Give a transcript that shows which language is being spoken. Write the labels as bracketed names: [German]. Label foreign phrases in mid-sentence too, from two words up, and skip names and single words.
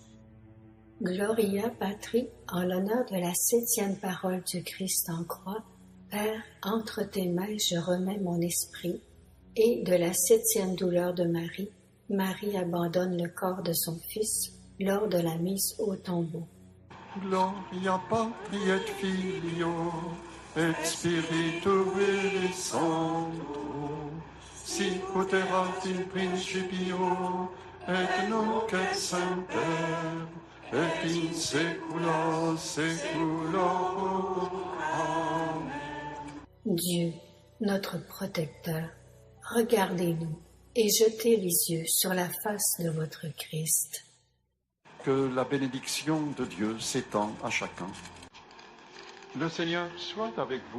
[Latin] Gloria Patri, [French] en l'honneur de la 7e parole du Christ en croix, Père, entre tes mains je remets mon esprit, et de la 7e douleur de Marie, Marie abandonne le corps de son Fils lors de la mise au tombeau. [Latin] Gloria Patri et Filio, et Spiritui Sancto, sicut erat in principio, et nunc et semper, et in saecula saeculorum. Amen. [French] Dieu, notre protecteur, regardez-nous et jetez les yeux sur la face de votre Christ. Que la bénédiction de Dieu s'étend à chacun. Le Seigneur soit avec vous.